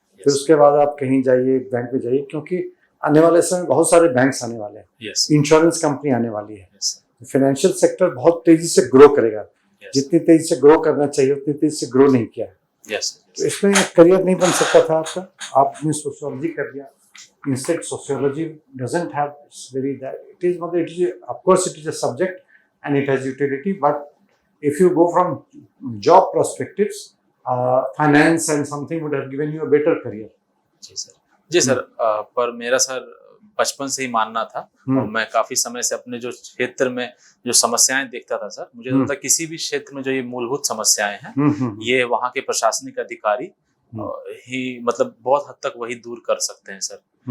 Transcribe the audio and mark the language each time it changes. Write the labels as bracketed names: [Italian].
[Hindi] फिर उसके बाद आप कहीं जाइए, बैंक में जाइए, क्योंकि आने वाले समय बहुत सारे बैंक्स आने वाले हैं, इंश्योरेंस कंपनी आने वाली है, फाइनेंशियल सेक्टर बहुत तेजी से ग्रो करेगा। जितनी तेजी से ग्रो करना चाहिए उतनी तेजी से ग्रो नहीं किया है। तो इसमें करियर नहीं बन सकता था आपका, आपने सोशियोलॉजी कर लिया। [English] Instead, sociology doesn't have very that. It is of course it is a subject and it has utility. But if you go from job perspectives, finance and something would have given you a better career. [Hindi] Ji sir. पर मेरा sir बचपन से ही मानना था और मैं काफी समय से अपने जो क्षेत्र में जो समस्याएं देखता था सर, मुझे लगता है किसी भी क्षेत्र में जो ये मूलभूत समस्याएं हैं ये वहाँ के प्रशासनिक अधिकारी ही मतलब बहुत हद तक वही दूर कर सकते हैं सर।